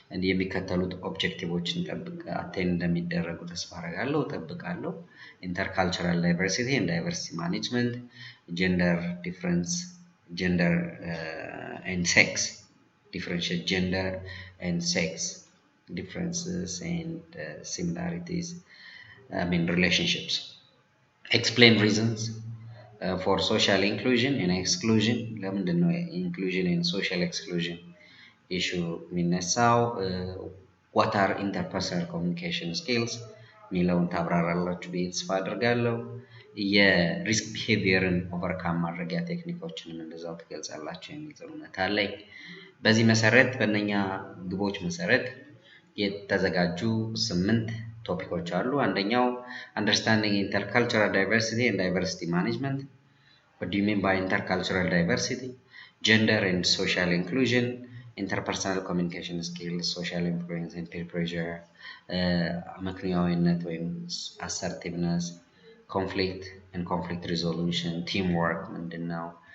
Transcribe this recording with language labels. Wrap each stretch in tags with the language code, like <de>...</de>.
<am>የሚከተሉት ኦብጀክቲቮችን አቴን እንደሚደረጉ ተስፋ አደርጋለሁ እጠብቃለሁ።</am> <en>intercultural diversity and diversity management, gender difference, gender and sex, differentiate gender and sex differences and similarities in relationships. Explain reasons for social inclusion and exclusion.</en> <am>ለምንድነው</am> <en>inclusion and social exclusion issue</en> <am>የሚነሳው?</am> <en>what are interpersonal communication skills</en> <am>ሚለውን ታብራራላችሁ ብዬ ተስፋ አደርጋለሁ። የሪስክ ቢሄቪየርን ኦቨርካም ማድረጊያ ቴክኒኮችንም እንደዛው ትገልጻላችሁ የሚል እምነት አለኝ። በዚህ መሰረት በእነኛ ግቦች መሰረት የተዘጋጁ 8 ቶፒኮች አሉ። አንደኛው</am> <en>understanding intercultural diversity and diversity management. What do you mean by intercultural diversity? Gender and social inclusion, interpersonal communication skills, social influence and peer pressure,</en> <am>አመክንዮአዊነት ወይም</am> <en>assertiveness, conflict and conflict resolution, teamwork</en> <am>ምንድነው?</am>